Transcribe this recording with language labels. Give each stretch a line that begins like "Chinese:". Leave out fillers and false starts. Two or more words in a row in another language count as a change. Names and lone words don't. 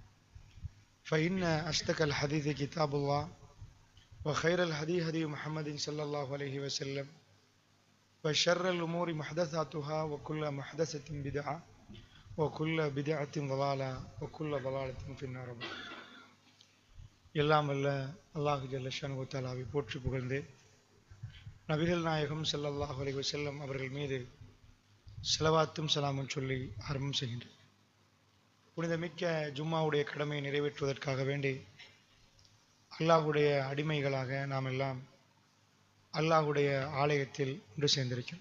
Arabic: فإن أصدق الحديث كتاب الله وخير الهدي هدي محمد صلى الله عليه وسلم وشر الأمور محدثاتها وكل محدثة بدعة وكل بدعة ضلالة وكل ضلالة في النار.
Tamil: எல்லாம் அல்ல அல்லாஹ்
Arabic: جل شأنه
Tamil: தஆலாவை போற்றி புகழ்ந்து நபிகள் நாயகம்
Arabic: صلى الله عليه وسلم
Tamil: அவர்கள் மீது ஸலவாத்தும் ஸலாமும் சொல்லி ஆரம்பம் செய்கின்றேன். புனிதமிக்க ஜும்மாவுடைய கடமையை நிறைவேற்றுவதற்காக வேண்டி அல்லாஹ்வுடைய அடிமைகளாக நாம் எல்லாம் அல்லாஹ்வுடைய ஆலயத்தில் ஒன்று சேர்ந்திருக்கிறோம்.